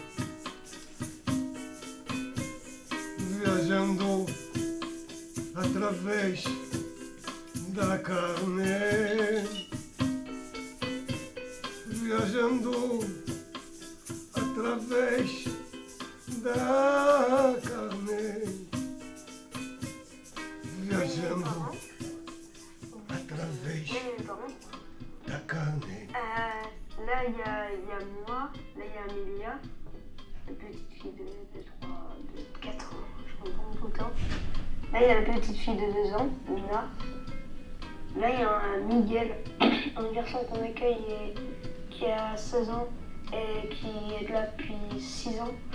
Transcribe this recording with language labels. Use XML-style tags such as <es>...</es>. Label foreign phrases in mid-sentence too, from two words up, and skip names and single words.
<pt>viajando através da carne, viajando através da carne, viajando através da carne.</pt> <fr>Là, il y a moi, là, il y a Amélia, la petite fille de 4 ans, je comprends tout le temps. Là, il y a la petite fille de 2 ans, Mina. Là, il y a un Miguel, un garçon qu'on accueille et qui a 16 ans et qui est là depuis 6 ans.</fr>